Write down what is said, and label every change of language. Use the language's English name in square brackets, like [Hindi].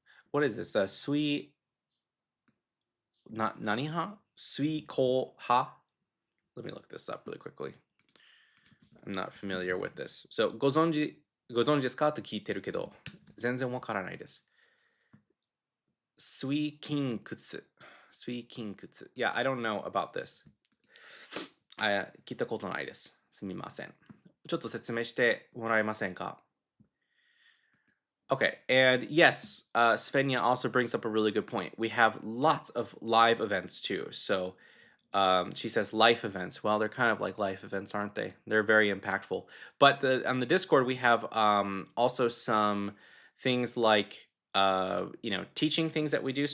[English] What is this? [Japanese] Sui naniha? Sui ko ha? [English] Let me look this up really quickly. I'm not familiar with this. [Japanese] So, ご存知ですかと聞いてるけど、全然わからないです。水筋靴。水筋靴。 [English] Yeah, I don't know about this. [Japanese] 聞いたことないです。すみません。ちょっと説明してもらえませんか? [English] Okay, and yes, Svenja also brings up a really good point. We have lots of live events too. So she says life events. Well, they're kind of like life events, aren't they? They're very impactful. But on the Discord, we have also some things like teaching things that we do.